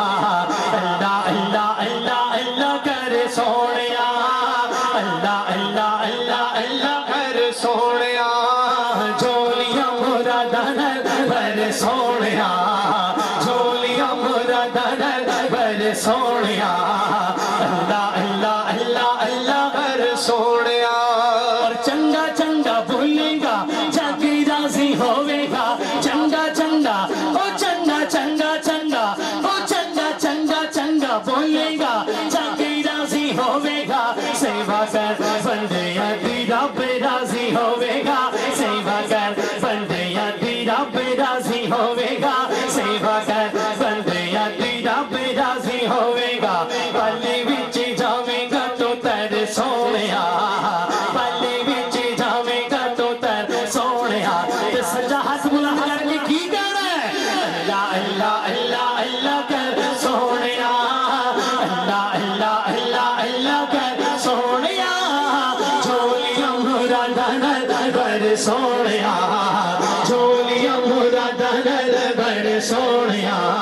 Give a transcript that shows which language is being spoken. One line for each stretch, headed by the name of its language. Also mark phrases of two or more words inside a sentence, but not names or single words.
Punjabi: اللہ اللہ اللہ اللہ کر سونیا، اللہ اللہ اللہ اللہ کر سونیا، جھولیاں مراداں نل بھر سونیا، جھولیاں مراداں نل بھر سونیا. اللہ اللہ اللہ اللہ کر سونیا. اور چنگا چنگا بولے گا جا کے راضی ہوے گا، چنگا چنگا او چنگا چنگا چنگا او چنگا چنگا چنگا بولے گا جا کے راضی ہوے گا. سیوا کر بندیا تیرا بے راضی ہوے گا، سیوا کر بندیا تیرا بے راضی ہوے گا، سیوا کر بندیا تیرا بے راضی ہوے گا. پلے وچ جاویں گا تو تر سونیا، پلے وچ جاویں گا تو تر سونیا. تے سجا ہاتھ بلند کر کے کی کہنا ہے؟ اللہ اللہ اللہ اللہ کر سونیا، اللہ اللہ اللہ اللہ کر سونیا، جھولیاں مراداں نل بھر سونیا، جھولیاں مراداں نل بھر سونیا.